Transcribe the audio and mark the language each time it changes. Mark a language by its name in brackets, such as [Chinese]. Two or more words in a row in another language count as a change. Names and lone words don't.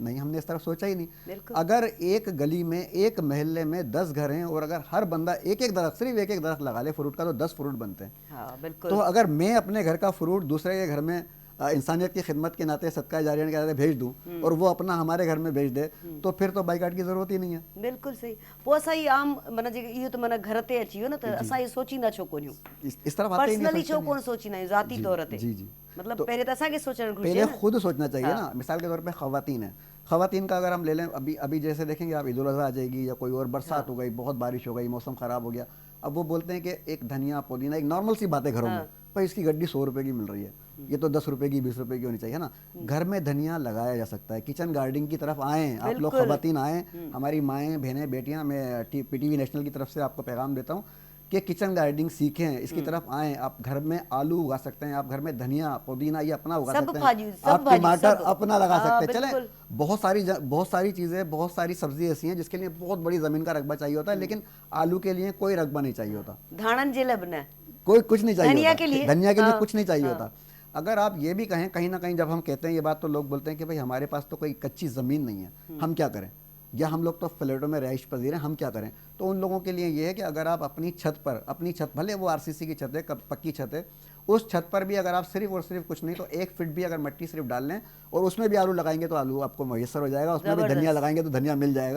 [Urdu] نہیں، ہم نے اس طرف سوچا ہی نہیں۔ اگر ایک گلی میں، ایک محلے میں 10 گھر ہیں اور اگر ہر بندہ ایک ایک درخت، صرف ایک ایک درخت لگا لے فروٹ کا، تو 10 فروٹ بنتے ہیں. تو اگر میں اپنے گھر کا فروٹ دوسرے کے گھر میں انسانیت کی خدمت کے ناتے صدقہ جاریہ کے ناتے بھیج دوں اور وہ اپنا ہمارے گھر میں بھیج دے تو پھر تو بائیکاٹ کی ضرورت ہی نہیں ہے. [Sindhi] बिल्कुलु सही। पोइ असां ई आम माना जेके इहो त माना घर ते अची वियो न, त असां इहो सोचींदा छो कोन्हियूं, [Urdu] اس طرف آتے ہی نہیں, पर्सनली सोचते छो नहीं। [Sindhi] कोन सोचींदा आहियूं ज़ाती तौर ते? [Urdu] جی جی, [Sindhi] मतलब पहिरें त असांखे सोचणु घुरिजे [Urdu] पहले न। خود سوچنا چاہیے نا. مثال کے طور پے خواتین ہے، خواتین کا اگر ہم لے لیں، ابھی ابھی جیسے دیکھیں گے آپ، عید الاضحیٰ آ جائے گی یا کوئی اور برسات ہو گئی، بہت بارش ہو گئی، موسم خراب ہو گیا، اب وہ بولتے ہیں کہ ایک دھنیا پودینہ، ایک نارمل سی بات ہے گھروں میں، پر اس کی گڈی 100 روپے کی مل رہی ہے، یہ تو 10 روپے کی 20 روپے کی ہونی چاہیے، ہے نا. گھر میں دھنیا لگایا جا سکتا ہے. [English] kitchen gardening [Urdu] کی طرف آئیں آپ لوگ، خواتین آئیں، ہماری مائیں بہنیں بیٹیاں، میں PTV نیشنل کی طرف سے آپ کو پیغام دیتا ہوں کہ [English] kitchen gardening [Urdu] سیکھیں، اس کی طرف آئیں. آپ گھر میں آلو اگا سکتے ہیں، آپ گھر میں دھنیا پودینہ یہ اپنا اگا سکتے ہیں، آپ ٹماٹر اپنا لگا سکتے ہیں. چلے بہت ساری چیزیں، بہت ساری سبزی ایسی ہیں جس کے لیے بہت بڑی زمین کا رقبہ چاہیے ہوتا ہے، لیکن آلو کے لیے کوئی رقبہ نہیں چاہیے ہوتا, [Sindhi] धाणन जे लाइ बि न, [Urdu] کوئی کچھ نہیں چاہیے धनिया होता, کے لیے, دھنیا کے لیے کچھ نہیں چاہیے ہوتا۔ اگر آپ یہ بھی کہیں، کہیں نہ کہیں جب ہم کہتے ہیں یہ بات تو لوگ بولتے ہیں کہ بھائی ہمارے پاس تو کوئی کچی زمین نہیں ہے، ہم کیا کریں، یا ہم لوگ تو فلیٹوں میں رہائش پذیر ہیں، ہم کیا کریں. تو ان لوگوں کے لیے یہ ہے کہ اگر آپ اپنی چھت بھلے وہ RCC کی چھت ہے، پکی چھت ہے، اس چھت پر بھی اگر آپ صرف اور صرف کچھ نہیں تو 1 فٹ بھی اگر مٹی صرف ڈال لیں اور اس میں بھی آلو لگائیں گے تو آلو آپ کو میسر ہو جائے گا، اس میں بھی دھنیا لگائیں گے تو دھنیا مل جائے گا.